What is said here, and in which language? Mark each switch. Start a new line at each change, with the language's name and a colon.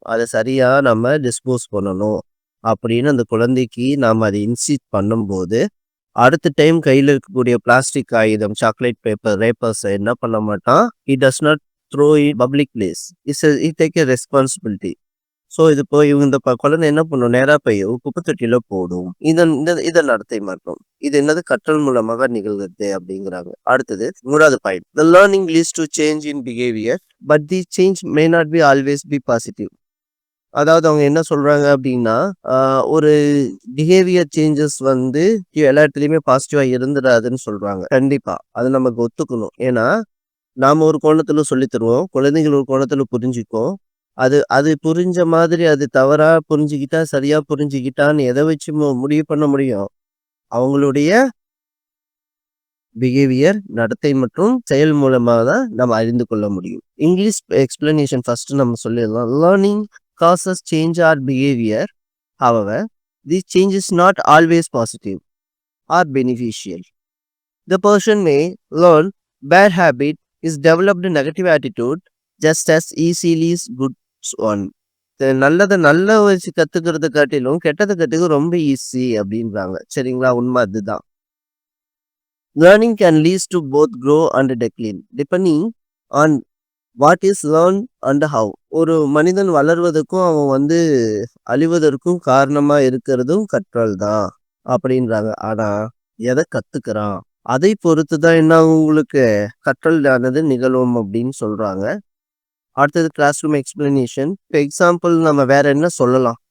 Tamil: அத சரியா நம்ம டிஸ்போஸ் பண்ணணும். அப்படின்னு அந்த குழந்தைக்கு நாம அத இன்சிஸ்ட் பண்ணும்போது, அடுத்த டைம் கையில இருக்கக்கூடிய பிளாஸ்டிக் காகிதம், சாக்லேட் பேப்பர், ரேப்பர்ஸ என்ன பண்ண மாட்டான்.
English: He does not throw in public place. He take a responsibility.
Tamil: So இது போய் இவங்க இந்த குழந்தை என்ன பண்ணும்? நேரா போய் குப்பை தொட்டியில போடும். இத நடத்தை மாற்றம். இது என்னது? கற்றல் மூலமாக நிகழ்கிறது அப்படிங்கிறாங்க. அடுத்தது 3வது point.
English: The learning leads to change in behavior, but the change may not be always be positive.
Tamil: அதாவது அவங்க என்ன சொல்றாங்க அப்படின்னா, ஒரு பிஹேவியர் சேஞ்சஸ் வந்து எல்லா இடத்துலயுமே பாசிட்டிவா இருந்துடாதுன்னு சொல்றாங்க. கண்டிப்பா. அது நமக்கு ஒத்துக்கணும். ஏன்னா, நாம ஒரு கோணத்துல சொல்லித் தருவோம். குழந்தைகள் ஒரு கோணத்துல புரிஞ்சுக்கும். அது அது புரிஞ்ச மாதிரி அது தவறா புரிஞ்சுக்கிட்டா, சரியா புரிஞ்சுக்கிட்டான்னு எத வச்சு முடிவு பண்ண முடியும்? அவங்களுடைய பிஹேவியர், நடத்தை மற்றும் செயல் மூலமா தான் நம்ம அறிந்து கொள்ள முடியும். இங்கிலீஷ் எக்ஸ்பிளனேஷன் ஃபர்ஸ்ட் நம்ம சொல்லிடலாம்.
English: Learning causes change our behavior. However, this change is not always positive or beneficial. The person may learn bad habit is developed negative attitude just as easily as good one.
Tamil: நல்ல வச்சு கத்துக்கிறத காட்டிலும் கெட்டதை கத்துக்க ரொம்ப easy அப்படின்றாங்க. சரிங்களா? உண்மை அதுதான்.
English: Learning can lead to both grow and decline depending on what is learned and how.
Tamil: ஒரு மனிதன் வளர்வதற்கும் அவன் வந்து அழிவதற்கும் காரணமா இருக்கிறதும் கற்றல் தான் அப்படின்றாங்க. ஆனா எதை கத்துக்கிறான் அதை பொறுத்து தான் என்ன உங்களுக்கு கற்றல் ஆனது நிகழும் அப்படின்னு சொல்றாங்க. அடுத்தது கிளாஸ் ரூம் எக்ஸ்பிளனேஷன். இப்போ எக்ஸாம்பிள் நம்ம வேற என்ன சொல்லலாம்?